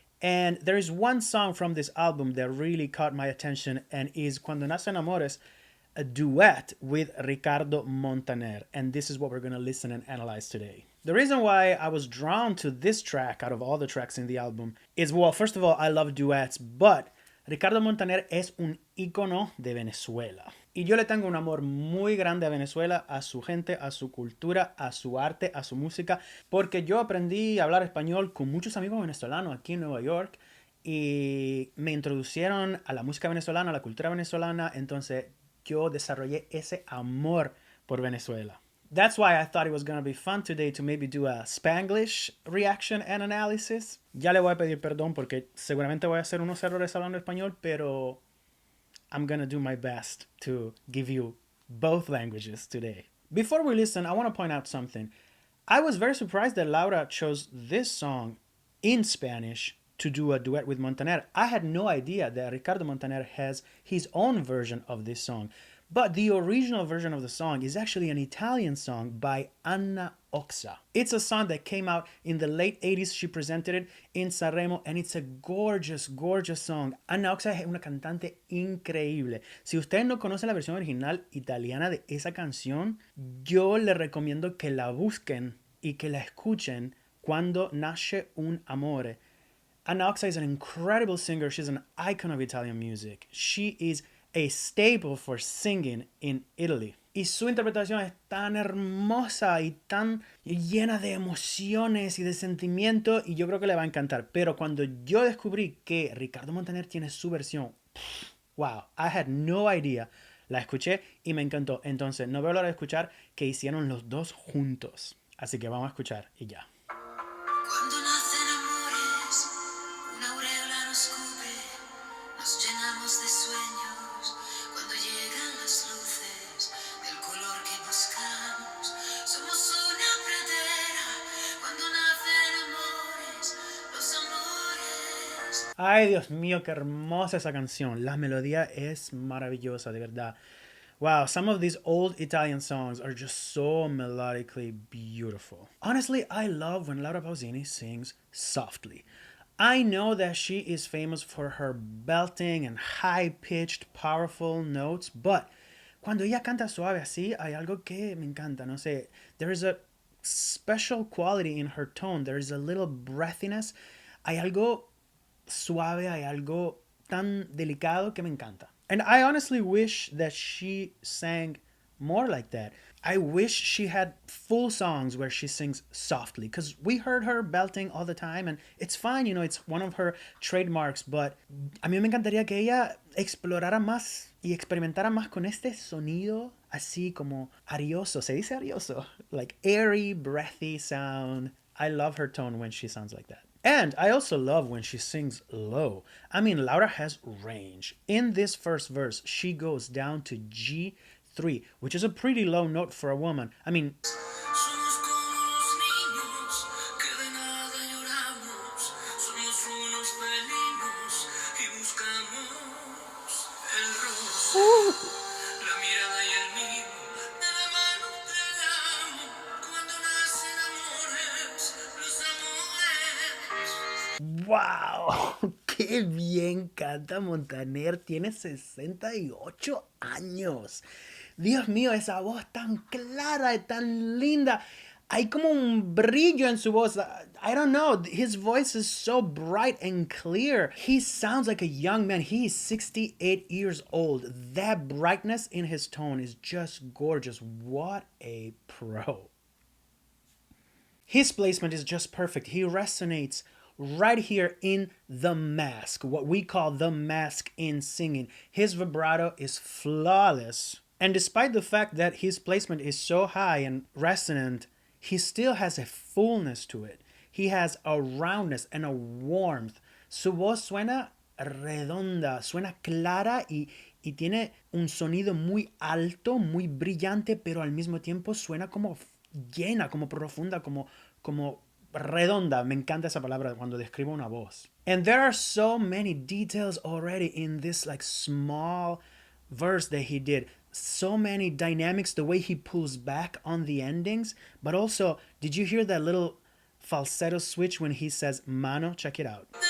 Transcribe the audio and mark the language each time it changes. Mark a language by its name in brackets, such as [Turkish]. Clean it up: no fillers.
[English] And there is one song from this album that really caught my attention and is Cuando Nacen Amores, a duet with Ricardo Montaner. And this is what we're going to listen and analyze today. The reason why I was drawn to this track out of all the tracks in the album is, well, first of all, I love duets, but Ricardo Montaner [Spanish] es un ícono de Venezuela. Y yo le tengo un amor muy grande a Venezuela, a su gente, a su cultura, a su arte, a su música, porque yo aprendí a hablar español con muchos amigos venezolanos aquí en Nueva York y me introducieron a la música venezolana, a la cultura venezolana, entonces yo desarrollé ese amor por Venezuela. [English] That's why I thought it was going to be fun today to maybe do a Spanglish reaction and analysis. [Spanish] Ya le voy a pedir perdón porque seguramente voy a hacer unos errores hablando español, pero [English] I'm going to do my best to give you both languages today. Before we listen, I want to point out something. I was very surprised that Laura chose this song in Spanish to do a duet with Montaner. I had no idea that Ricardo Montaner has his own version of this song. But the original version of the song is actually an Italian song by Anna Oxa. It's a song that came out in the late 80s. She presented it in Sanremo and it's a gorgeous song. [Spanish] Anna Oxa es una cantante increíble. Si ustedes no conocen la versión original italiana de esa canción, yo les recomiendo que la busquen y que la escuchen. [Italian] Cuando Nace un Amore. [English] Anna Oxa is an incredible singer. She's an icon of Italian music. She is a staple for singing in Italy. [Spanish] Y su interpretación es tan hermosa y tan llena de emociones y de sentimiento y yo creo que le va a encantar. Pero cuando yo descubrí que Ricardo Montaner tiene su versión, [English] wow, I had no idea. [Spanish] La escuché y me encantó. Entonces no veo la hora de escuchar que hicieron los dos juntos. Así que vamos a escuchar y ya. Cuando nacen amores, una aureola nos cubre, nos llenamos de sueños. Cuando llegan las luces del color que buscamos, somos una pradera. Cuando nacen amores, los amores. Ay, Dios mío, qué hermosa esa canción. La melodía es maravillosa, de verdad. [English] Wow, some of these old Italian songs are just so melodically beautiful. Honestly, I love when Laura Pausini sings softly. I know that she is famous for her belting and high-pitched, powerful notes, but [Spanish] cuando ella canta suave así, hay algo que me encanta, no sé. [English] There is a special quality in her tone. There is a little breathiness. [Spanish] Hay algo suave, hay algo tan delicado que me encanta. [English] And I honestly wish that she sang more like that. I wish she had full songs where she sings softly, because we heard her belting all the time and it's fine, you know, it's one of her trademarks, but [Spanish] a mí me encantaría que ella explorara más y experimentara más con este sonido así como arioso. ¿Se dice arioso? [English] Like airy, breathy sound. I love her tone when she sounds like that. And I also love when she sings low. I mean, Laura has range. In this first verse, she goes down to G3, which is a pretty low note for a woman. I mean, [Spanish] Somos como los niños que de nada lloramos. Somos unos felinos y buscamos el roce. La mirada y el mimo de la mano del amor. Cuando nacen amores, los amores. wow, qué bien canta Montaner. Tiene 68 años. Dios mío, esa voz tan clara y tan linda. Hay como un brillo en su voz. [English] I don't know. His voice is so bright and clear. He sounds like a young man. He is 68 years old. That brightness in his tone is just gorgeous. What a pro. His placement is just perfect. He resonates right here in The Mask, what we call The Mask in singing. His vibrato is flawless. And despite the fact that his placement is so high and resonant, he still has a fullness to it. He has a roundness and a warmth. [Spanish] Su voz suena redonda, suena clara y tiene un sonido muy alto, muy brillante, pero al mismo tiempo suena como llena, como profunda, como redonda. Me encanta esa palabra cuando describo una voz. [English] And there are so many details already in this like small verse that he did. So many dynamics, the way he pulls back on the endings. But also, did you hear that little falsetto switch when he says mano? Check it out.